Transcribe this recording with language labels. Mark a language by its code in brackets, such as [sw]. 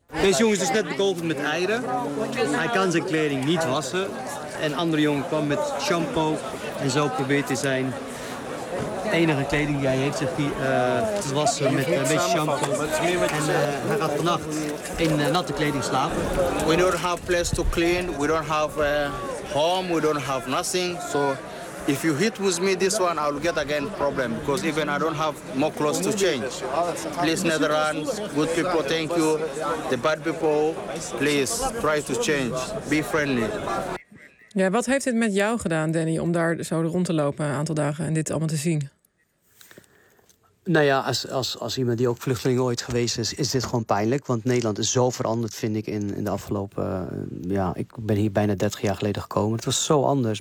[nl] Deze jongen is net bekogeld met eieren. Hij kan zijn kleding niet wassen. Een andere jongen kwam met shampoo. En zo probeert hij zijn enige kleding die hij heeft, zegt hij, te wassen met een beetje shampoo. En hij gaat vannacht in natte kleding slapen. [en] We don't have place to clean. We don't have home. We don't have nothing. So if you hit with me this one, I will get again problem. Because even I don't have more clothes to change. Please, Netherlands, good people, thank you. The bad people, please, try to change. Be friendly. [nl] Ja, wat heeft dit met jou gedaan, Danny, om daar zo rond te lopen een aantal dagen en dit allemaal te zien? Nou ja, als iemand die ook vluchteling ooit geweest is, is dit gewoon pijnlijk. Want Nederland is zo veranderd, vind ik, in de afgelopen... ik ben hier bijna 30 jaar geleden gekomen. Het was zo anders.